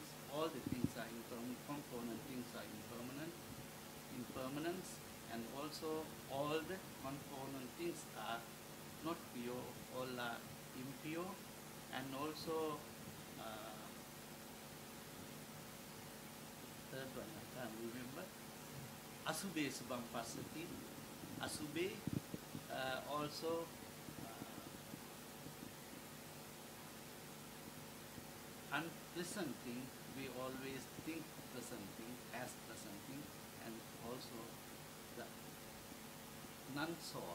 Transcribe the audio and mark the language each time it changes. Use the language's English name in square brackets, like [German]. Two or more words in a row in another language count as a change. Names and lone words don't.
[English] All the things are impermanent. Component things are impermanent. Impermanence and also all the component things are not pure, all are impure, and also third one I can't remember. [Pali] Asubhe subang pasati. [English] Asubhe also unpleasant thing. We always think pleasant thing as pleasant thing, and also the non-soul.